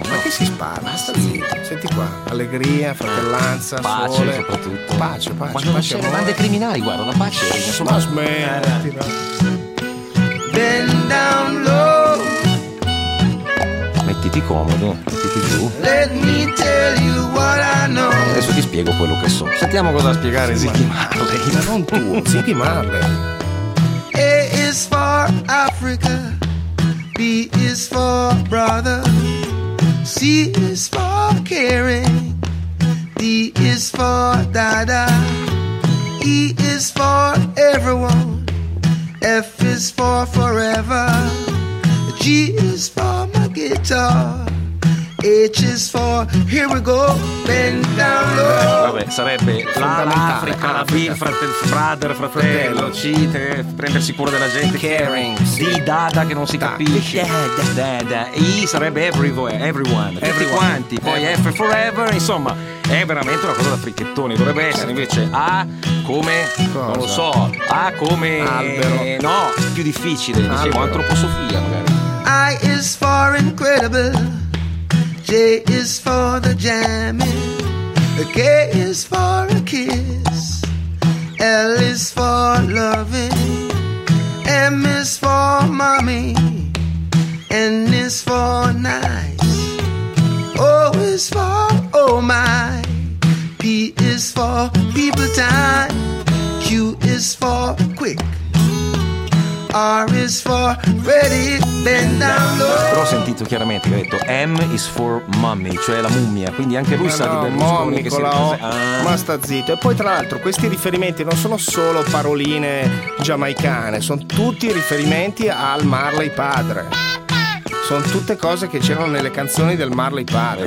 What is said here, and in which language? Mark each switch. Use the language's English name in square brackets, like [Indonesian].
[Italian] Ma che si spara? Sta zitto. Senti qua. Allegria, fratellanza, pace, sole. Soprattutto. Pace. Ma non c'è le bande criminali, guarda, la pace. Ma smettila. [English] Bend down low. [Italian] mettiti comodo, mettiti giù. [English] Let me tell you what I know. [Italian] Adesso ti spiego quello che so. Sentiamo cosa ha a spiegare Ziggy Marley. Ma non tu, Ziggy Marley. [English] A is for Africa, B is for brother, C is for caring, D is for dada, E is for everyone, F is for forever, G is for my guitar, H is for here we go, bend down low. [Italian] Vabbè, sarebbe l'Africa, la B, fratello, C, te, prendersi cura della gente, [English] caring, [Italian] D, dada, che non si capisce, dada, E sarebbe everyone, tutti quanti, poi F forever, insomma, è veramente una cosa da fricchettoni. Dovrebbe essere invece A come, cosa? Non lo so, A come albero, no, più difficile, dicevo, albero. Antroposofia magari. [English] I is for incredible, J is for the jamming, K is for a kiss, L is for loving, M is for mommy, N is for nice, O is for oh my, P is for people time, Q is for quick, R is for ready, bend down low. [Italian] Però ho sentito chiaramente che ha detto [English] M is for mummy, [Italian] cioè la mummia. Quindi anche lui sa di Berlusconi che si ma sta zitto. E poi tra l'altro questi riferimenti non sono solo paroline giamaicane, sono tutti riferimenti al Marley padre. Sono tutte cose che c'erano nelle canzoni del Marley padre.